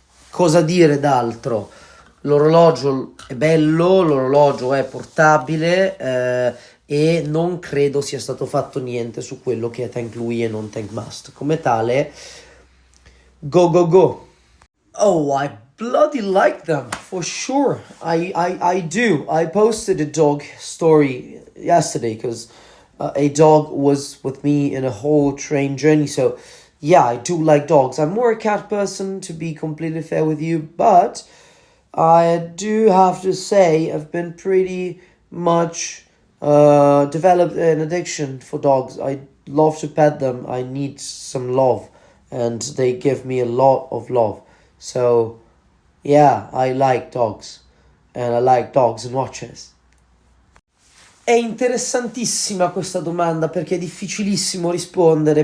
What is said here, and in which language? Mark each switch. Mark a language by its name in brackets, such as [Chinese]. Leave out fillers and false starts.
[Italian] Cosa dire d'altro? L'orologio è bello, l'orologio è portabile e non credo sia stato fatto niente su quello che è tank lui e non tank must. Come tale, [English] go go go! Oh, I bloody like them, for sure. I do. I posted a dog story yesterday because a dog was with me in a whole train journey. So, yeah, I do like dogs. I'm more a cat person, to be completely fair with you. But I do have to say I've been pretty much developed an addiction for dogs. I love to pet them. I need some love. And they give me a lot of love. So, yeah, I like dogs. And I like dogs and watches. [Italian] È interessantissima questa domanda perché è difficilissimo rispondere.